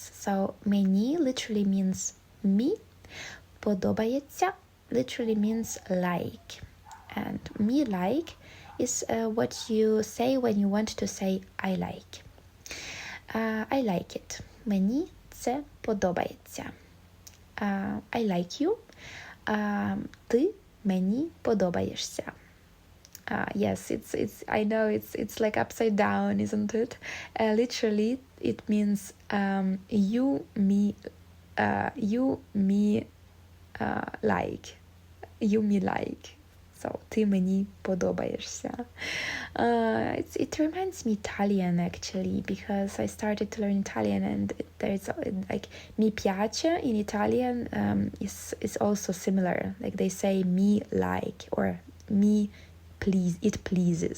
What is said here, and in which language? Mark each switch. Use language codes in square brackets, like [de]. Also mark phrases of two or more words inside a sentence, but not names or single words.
[en] So, мені literally means me, подобається literally means like, and me like is what you say when you want to say I like. I like it. [uk] Мені це подобається. [en] I like you. [uk] Ти мені подобаєшся. [en] Yes, I know it's like upside down, isn't it? Literally, it means you me like. You me like. So, [uk] ти мені подобаєшся. [en] It reminds me Italian, actually, because I started to learn Italian, and there's like [it] mi piace [en] in Italian is also similar. Like they say me like, or me it pleases.